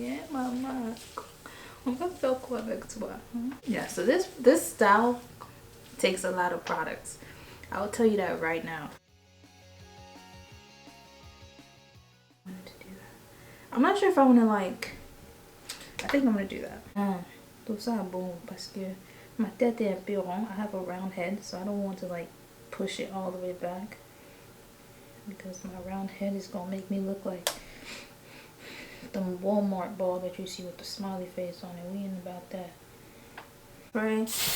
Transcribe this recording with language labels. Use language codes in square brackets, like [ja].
[fr] Maman, on va faire quoi avec toi? [en] Yeah, so this style takes a lot of products. I will tell you that right now. I'm not sure if I want to I think I'm going to do that. [fr] Tout ça bon parce que ma tête est un peu ronde. [en] I have a round head, so I don't want to push it all the way back. Because my round head is going to make me look like the Walmart ball that you see with the smiley face on it. We ain't about that. Right?